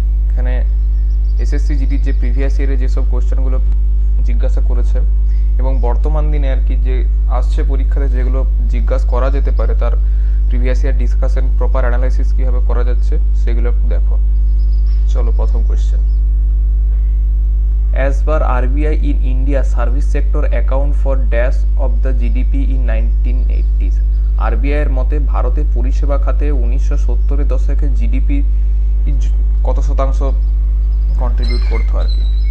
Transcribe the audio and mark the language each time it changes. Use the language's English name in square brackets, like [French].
[Bangla] এখানে এসএসসি জিডির যে প্রিভিয়াস ইয়ারে যেসব কোয়েশ্চেনগুলো জিজ্ঞাসা করেছে এবং বর্তমান দিনে আর কি যে আসছে পরীক্ষাতে যেগুলো জিজ্ঞাসা করা যেতে পারে তার previous year discussion proper analysis কীভাবে করা যাচ্ছে সেগুলো একটু দেখো। চলো প্রথম question. [English] As per RBI in India, service sector account for dash of the GDP in 1980s. [Bangla] RBI এর মতে ভারতে পরিষেবা খাতে 1970-এর দশকে জিডিপি কত শতাংশ কন্ট্রিবিউট করতো আর কি?